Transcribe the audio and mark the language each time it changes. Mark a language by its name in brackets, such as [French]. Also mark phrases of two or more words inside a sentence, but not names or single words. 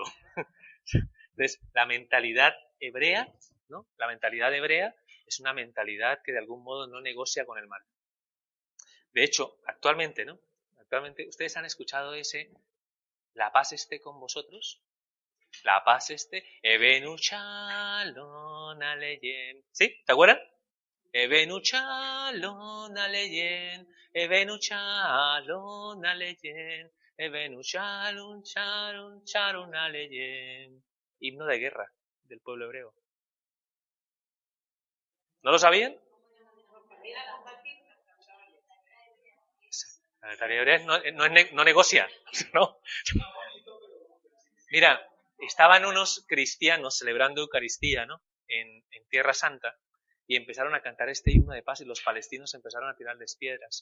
[Spanish] Entonces, la mentalidad hebrea, ¿no?, la mentalidad hebrea es una mentalidad que de algún modo no negocia con el mal. De hecho, actualmente, ¿no?, actualmente, ¿ustedes han escuchado ese "la paz esté con vosotros"? La paz esté, [Hebrew] הבאנו שלום עליכם. [Spanish] ¿Sí? ¿Te acuerdan? [Hebrew] הבאנו שלום עליכם, הבאנו שלום עליכם, הבאנו שלום, שלום, שלום עליכם. [Spanish] Himno de guerra del pueblo hebreo. ¿No lo sabían? La mentalidad hebrea no negocia, ¿no? Mira, estaban unos cristianos celebrando Eucaristía, ¿no?, en Tierra Santa, y empezaron a cantar este himno de paz y los palestinos empezaron a tirarles piedras.